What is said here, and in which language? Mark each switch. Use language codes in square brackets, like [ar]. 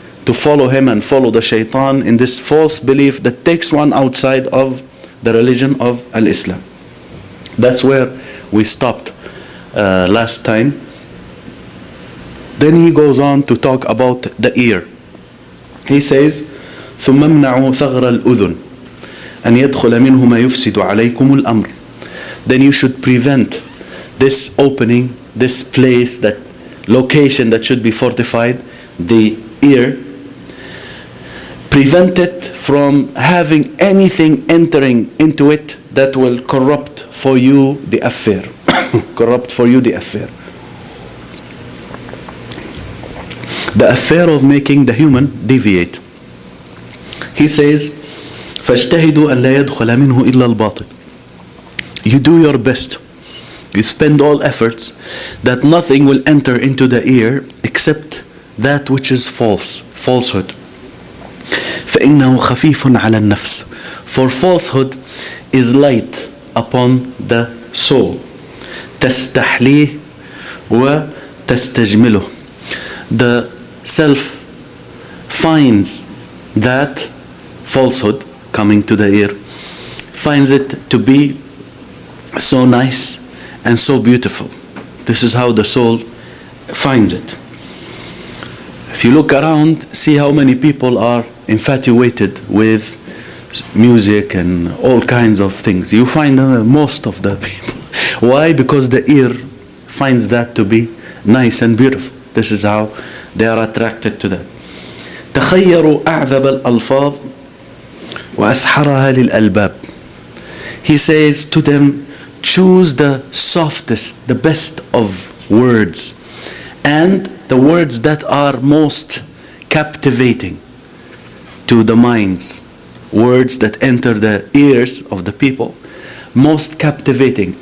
[en] To follow him and follow the shaitan in this false belief that takes one outside of the religion of Al-Islam. That's where we stopped last time. Then he goes on to talk about the ear. He says, [ar] ثم امنعوا ثغر الأذن أن يدخل منه ما يفسد عليكم الأمر. [en] Then you should prevent this opening, this place, that location that should be fortified, the ear. Prevent it from having anything entering into it that will corrupt for you the affair. Corrupt for you the affair. The affair of making the human deviate. He says, [ar] فاجتهدوا أن لا يدخل منه إلا الباطل. [en] You do your best. You spend all efforts that nothing will enter into the ear except that which is false, falsehood. [ar] فإنه خفيف على النفس. [en] For falsehood is light upon the soul. [ar] تستحليه وتستجمله. [en] The self finds that falsehood coming to the ear, finds it to be so nice and so beautiful. This is how the soul finds it. If you look around, see how many people are infatuated with music and all kinds of things. You find most of the people. Why? Because the ear finds that to be nice and beautiful. This is how they are attracted to that. [ar] تخيروا أعذب الألفاظ وأسحرها للألباب. [en] He says to them, choose the softest, the best of words, and the words that are most captivating to the minds, words that enter the ears of the people, most captivating.